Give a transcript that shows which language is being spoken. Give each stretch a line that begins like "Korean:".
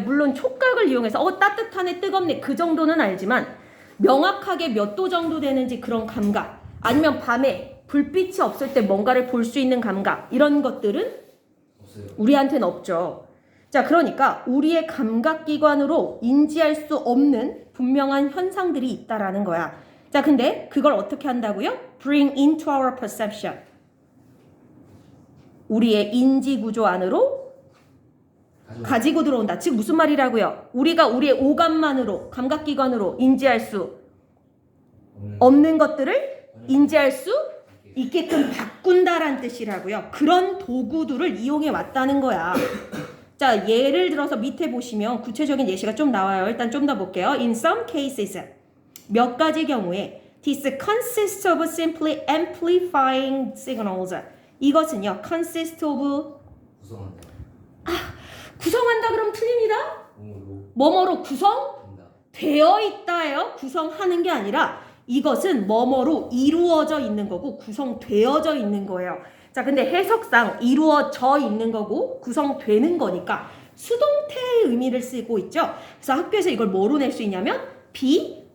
Korean: 물론 촉각을 이용해서 따뜻하네 뜨겁네 그 정도는 알지만 명확하게 몇 도 정도 되는지 그런 감각 아니면 밤에 불빛이 없을 때 뭔가를 볼 수 있는 감각 이런 것들은 없어요. 우리한테는 없죠. 자, 그러니까 우리의 감각기관으로 인지할 수 없는 분명한 현상들이 있다라는 거야. 자, 근데 그걸 어떻게 한다고요?
English: Bring into our perception.
Korean: 우리의 인지구조 안으로 가지고 들어온다. 즉 무슨 말이라고요? 우리가 우리의 오감만으로 감각기관으로 인지할 수 없는 것들을 인지할 수 있게끔 바꾼다란 뜻이라고요. 그런 도구들을 이용해 왔다는 거야. 자, 예를 들어서 밑에 보시면 구체적인 예시가 좀 나와요. 일단 좀 더 볼게요.
English: In some cases,
Korean: 몇 가지 경우에
English: this consists of simply amplifying signals.
Korean: 이것은요, consist of 구성한다. 구성한다 그럼 틀립니다. 몸으로 뭐뭐로 구성? 된다. 되어 있다예요. 구성하는 게 아니라 이것은 뭐뭐로 이루어져 있는 거고 구성되어져 있는 거예요. 자, 근데 해석상 이루어져 있는 거고 구성되는 거니까 수동태의 의미를 쓰고 있죠. 그래서 학교에서 이걸 뭐로 낼 수 있냐면 be